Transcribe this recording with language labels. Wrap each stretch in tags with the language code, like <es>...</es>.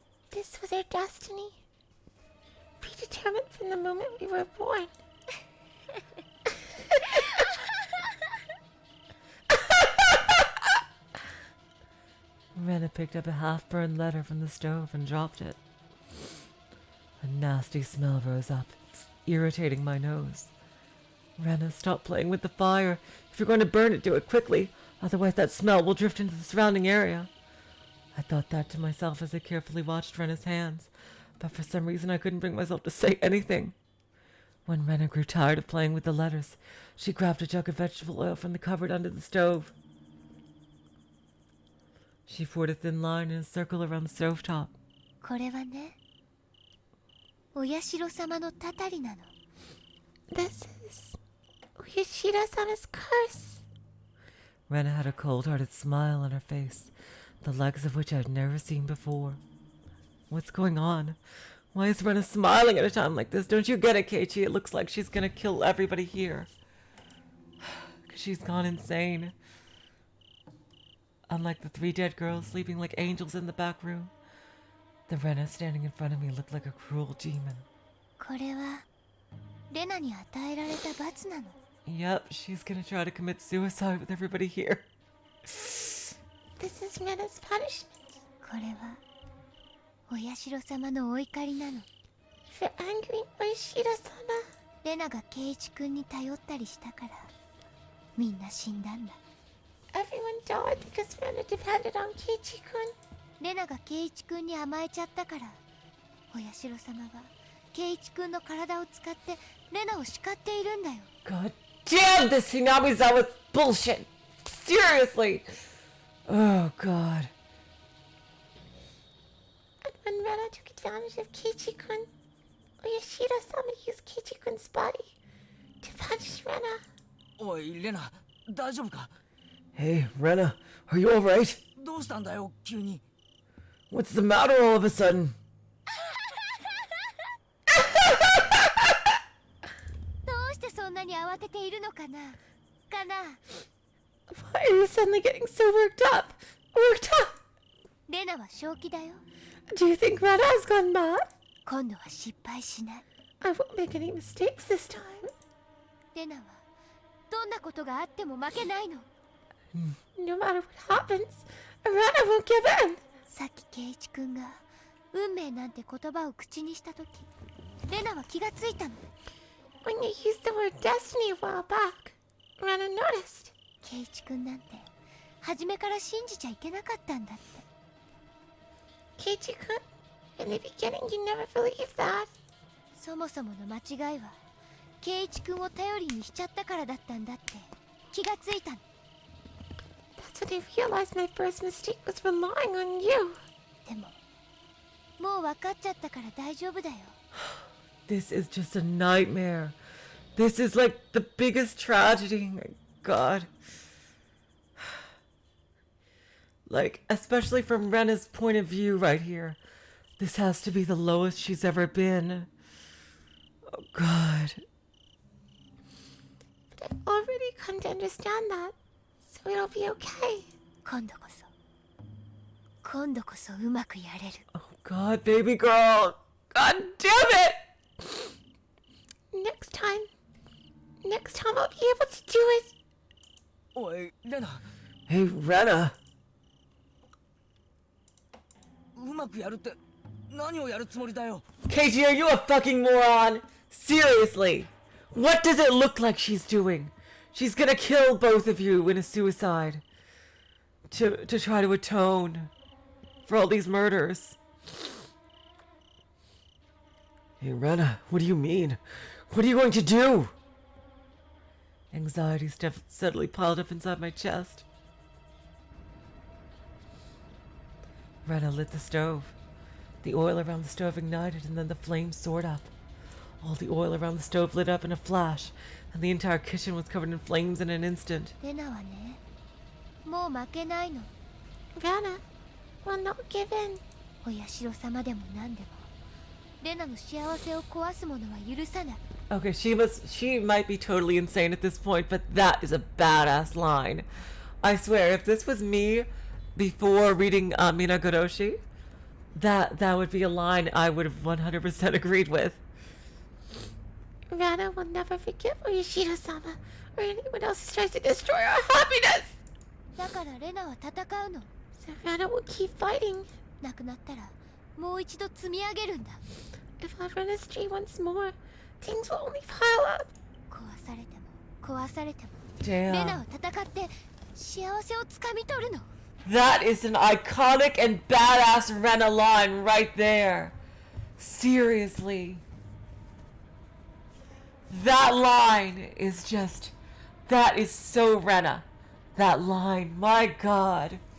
<en>This was our destiny. Predetermined from the moment we were born. Rena picked up a half-burned letter from the stove and dropped it. A nasty smell rose up, irritating my nose. Rena, stop playing with the fire. If you're going to burn it, do it quickly. Otherwise that smell will drift into the surrounding area. I thought that to myself as I carefully watched Rena's hands, but for some reason I couldn't bring myself to say anything. When Rena grew tired of playing with the letters, she grabbed a jug of vegetable oil from the cupboard under the stove. She poured a thin line in a circle around the stovetop.</en> <ja>これはね、お社様のたたりなの。</ja> <en>This is Yoshida-sama's curse. Rena had a cold-hearted smile on her face, the legs of which I had never seen before. What's going on? Why is Rena smiling at a time like this? Don't you get it, Keiichi? It looks like she's gonna kill everybody here. 'Cause she's gone insane. Unlike the 3 dead girls sleeping like angels in the back room, the Rena standing in front of me looked like a cruel demon.</en> <ja>これはレナに与えられた罰なの。</ja> <en>Yep, she's gonna try to commit suicide with everybody here. This is Rena's punishment</en> <ja>これはお社様のお怒りなの。</ja> <en>for angering Yoshida-sama.</en> <ja>レナがケイチ君に頼ったりしたからみんな死んだんだ。</ja> <en>Everyone died because Rena depended on Keiichi-kun.</en> <ja>レナがケイチ君に甘えちゃったからお社様はケイチ君の体を使ってレナを叱っているんだよ。</ja> <en>God damn this Hinamizawa bullshit! Seriously! Oh, God. And when Rena took advantage of Keiichi-kun, Yoshida-sama used Keiichi-kun's body to punish Rena.</en> <ja>おい、レナ、大丈夫か？</ja> <en>Hey, Rena, are you alright?</en> <ja>どうしたんだよ、急に。</ja> <en>What's the matter all of a sudden?</en> <ja>どうしてそんなに慌てているのかな。</ja> <en>Why are you suddenly getting so worked up? Worked up?</en> <ja>レナは正気だよ。</ja> <en>Do you think Rena has gone mad?</en> <ja>今度は失敗しない。</ja> <en>I won't make any mistakes this time.</en> <ja>レナはどんなことがあっても負けないの。</ja> <en>No matter what happens, Rena won't give in.</en> <ja>さっきケイチ君が運命なんて言葉を口にした時、レナは気がついたの。</ja> <en>When you used the word destiny a while back, Rena noticed.</en> <ja>ケイチ君なんて初めから信じちゃいけなかったんだって。</ja> <en>Keiichi-kun, in the beginning you never believed that.</en> <ja>そもそもの間違いはケイチ君を頼りにしちゃったからだったんだって気がついたの。</ja> <en>That's when I realized my first mistake was relying on you.</en> <ja>でももう分かっちゃったから大丈夫だよ。</ja> <en>This is just a nightmare. This is like the biggest tragedy. My God. Like, especially from Rena's point of view right here. This has to be the lowest she's ever been. Oh, God. But I've already come to understand that, so it'll be okay.</en> <ja>今度こそうまくやれる。</ja> <en>Oh, God, baby girl. God damn it! Next time I'll be able to do it.</en> <ja>おいレナ、</ja> <en>Hey, Rena.</en> <ja>うまくやるって何をやるつもりだよ。</ja> <en>Keiichi, are you a fucking moron? Seriously. What does it look like she's doing? She's gonna kill both of you in a suicide. To try to atone for all these murders. Hey, Rena, what do you mean? What are you going to do? Anxiety steadily piled up inside my chest. Rena lit the stove. The oil around the stove ignited, and then the flames soared up. All the oil around the stove lit up in a flash, and the entire kitchen was covered in flames in an instant.</en> <ja>レナはね、もう負けないの。</ja> <en>Rena will not give in.</en> <ja>お社様でも何でもレナの幸せを壊すものは許さない。</ja> <en>Okay, she might be totally insane at this point, but that is a badass line. I swear, if this was me before reading Higurashi, that would be a line I would have 100% agreed with. Rena will never forgive Oyashiro-sama or anyone else who tries to destroy our happiness.</en> <ja>だからレナは戦うの。</ja> <en>So Rena will keep fighting.</en> <ja>なくなったらもう一度積み上げるんだ。</ja> <en>If I run astray once more, things will only pile up.</en> <ja>壊されても壊されてもレナは戦って幸せをつかみ取るの。</ja> <en>That is an iconic and badass Rena line right there. Seriously. That line is just... That is so Rena. That line. My God.</en>